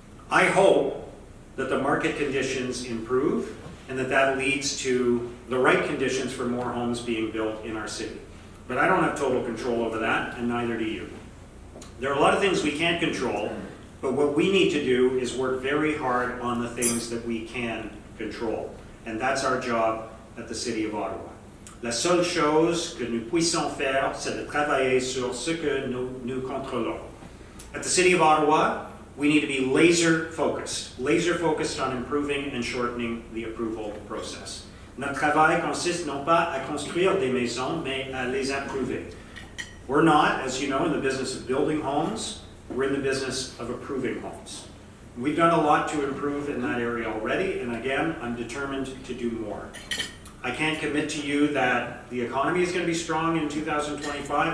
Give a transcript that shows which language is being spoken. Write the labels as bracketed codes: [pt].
[en] I hope that the market conditions improve and that leads to the right conditions for more homes being built in our city. But I don't have total control over that, and neither do you. There are a lot of things we can't control, but what we need to do is work very hard on the things that we can control. And that's our job at the City of Ottawa. [fr] La seule chose que nous puissions faire, c'est de travailler sur ce que nous contrôlons. [en] At the City of Ottawa, we need to be laser focused on improving and shortening the approval process. [fr] Notre travail consiste non pas à construire des maisons, mais à les approuver. [en] We're not, as you know, in the business of building homes, we're in the business of approving homes. We've done a lot to improve in that area already, and again, I'm determined to do more. I can't commit to you that the economy is going to be strong in 2025.